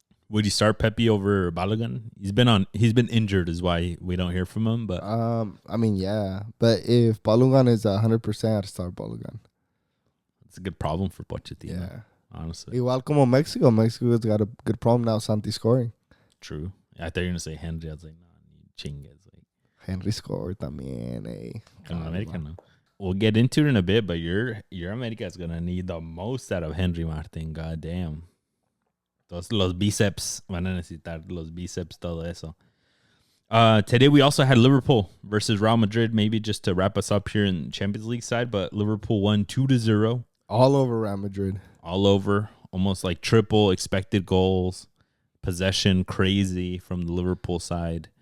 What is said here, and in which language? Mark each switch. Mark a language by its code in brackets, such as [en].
[en] Would you start Pepe over Balogun? He's been injured is why we don't hear from him. But I mean, yeah. But if Balogun is 100%, I'd start Balogun. It's a good problem for Pochettino. Yeah. Honestly. [es] Igual como Mexico. [en] Mexico's got a good problem now, Santi scoring. True. I thought you were going to say Henry. I was like, [es] no, chingues. [en] Like, Henry scored también, eh. America, no. We'll get into it in a bit, but your America is going to need the most out of Henry Martin. God damn. [es] Los bíceps. Van a necesitar los bíceps, todo eso. [en] Today we also had Liverpool versus Real Madrid, maybe just to wrap us up here in Champions League side, but Liverpool won 2-0. All over Real Madrid. All over. Almost like triple expected goals. Possession crazy from the Liverpool side.